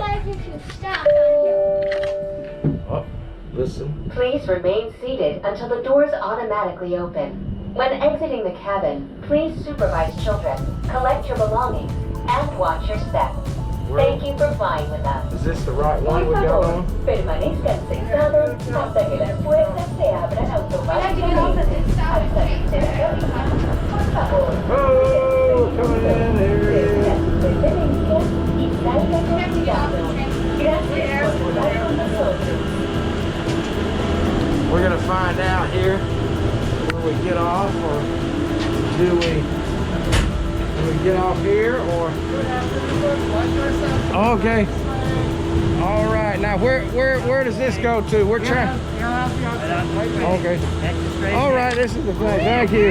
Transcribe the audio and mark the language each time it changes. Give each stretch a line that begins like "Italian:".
English: like if you stopped on here. Oh, listen. Please remain seated until the doors automatically open. When exiting the cabin, please supervise children, collect your belongings, and watch your steps. Thank you for flying with us. Is this the right one we got on?
Spanish: Permanezcan sentados hasta que las puertas se abran automáticamente. Hasta que se realiza. Por favor.
English: Oh, coming in here.
Spanish: Y salga con cuidado. Gracias por volar con nosotros.
English: We're gonna find out here where we get off, or do we get off here, or? Okay. All right. Now, where does this go to? We're trying. Okay. All right. This is the thing. Thank you.